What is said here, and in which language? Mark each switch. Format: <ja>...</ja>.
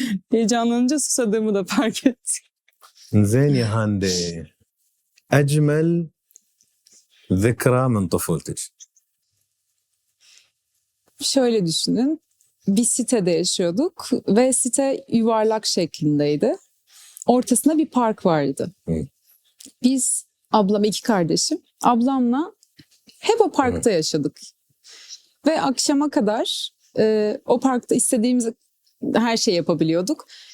<tr>Heyecanlanınca susadığımı da fark ettim.</tr> <ar>زين يا هاندي أجمل ذكرى من طفولتك.</ar> <tr>Şöyle düşünün. Bir sitede yaşıyorduk ve site yuvarlak şeklindeydi. Ortasında bir park vardı. Biz, ablam, 2 kardeşim, ablamla hep o parkta yaşadık. Ve akşama kadar o parkta istediğimiz her şeyi yapabiliyorduk.</tr>